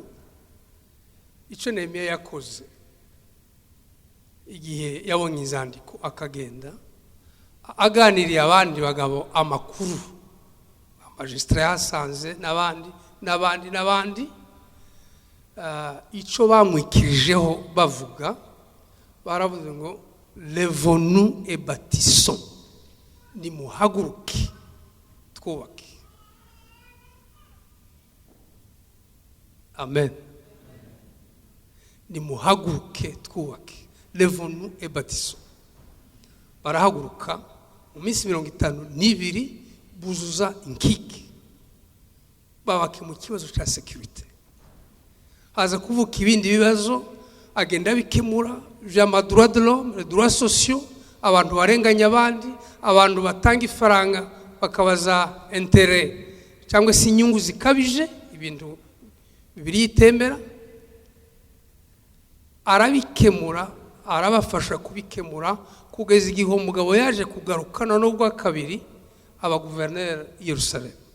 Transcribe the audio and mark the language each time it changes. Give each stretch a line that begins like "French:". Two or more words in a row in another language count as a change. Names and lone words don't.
Kinyarwanda: Icyo Nehemiya yakoze igihe yabonye izandiko akagenda aganiriye abandi bagabo amakuru, amajisitara yasanze n'abandi icyo bamwikirijeho bavuga baravuze ngo
French: levons-nous et bâtissons,
Kinyarwanda: nimuhaguruke twubake. Amen. Nimuhaguruke twubake,
French: levons-nous et bâtissons.
Kinyarwanda: Barahaguruka mu minsi 52 buzuza inkike babake mu kibazo cya security. Haza kuvuka ibindi bibazo agenda bikemura
French: droit de l'homme, les droits sociaux,
Kinyarwanda: abantu barenganya abandi, abantu batanga ifaranga bakabaza intérêt cyangwa se inyungu zikabije, ibintu bibiri itembera. Arabikemura, arabafasha kubikemura kugeza igihe umugabo yaje kugarukana no bwa kabiri aba guverineri Yerusalemu.